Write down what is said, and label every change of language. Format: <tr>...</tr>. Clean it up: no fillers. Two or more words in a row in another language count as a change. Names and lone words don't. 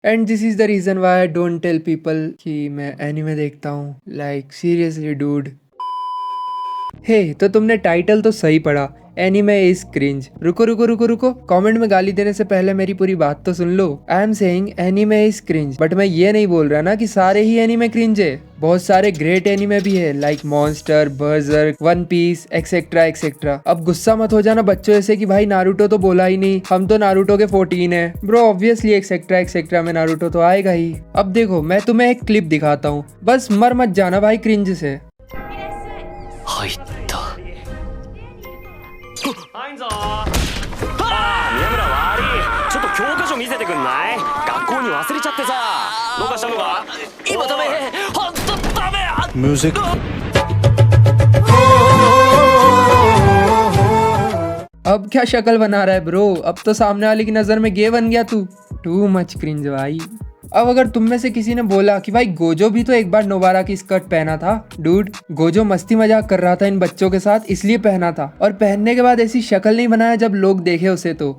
<en>and this is the reason why I don't tell people</en> <hi>कि मैं एनिमे देखता हूँ।</hi> <en>like seriously dude.</en> <hi>हे तो तुमने टाइटल तो सही पढ़ा,</hi> <en>anime is cringe.</en> <hi>रुको रुको रुको रुको, कमेंट में गाली देने से पहले मेरी पूरी बात तो सुन लो।</hi> <en>I am saying anime is cringe, but</en> <hi>मैं ये नहीं बोल रहा ना कि सारे ही एनिमे क्रिंज है। बहुत सारे ग्रेट एनिमे भी है, लाइक मॉन्स्टर, बर्जर्क, वन पीस,</hi> <en>etcetera etcetera.</en> <hi>अब गुस्सा मत हो जाना बच्चों ऐसे कि भाई नारुतो तो बोला ही नहीं, हम तो नारुतो के 14 है।</hi> <en>bro obviously etcetera etcetera</en> <hi>में नारुतो तो आएगा ही। अब देखो मैं तुम्हें एक क्लिप दिखाता हूँ, बस मर मत जाना भाई क्रिंज से।</hi> <ja>入ったはいんぞ宮村悪いちょっと教科書見せてくんない学校に忘れちゃってさどうかしたのか今ダメほんとダメ म्यूजिक</ja> <hi>अब क्या शक्ल बना रहा है ब्रो, अब तो सामने वाले की नजर में गे बन गया तू।</hi> <en>too much cringe भाई।</en> <hi>अब अगर तुम में से किसी ने बोला कि भाई गोजो भी तो एक बार नोबारा की स्कर्ट पहना था, डूड गोजो मस्ती मजाक कर रहा था इन बच्चों के साथ इसलिए पहना था, और पहनने के बाद ऐसी शक्ल नहीं बनाया जब लोग देखे उसे तो।</hi>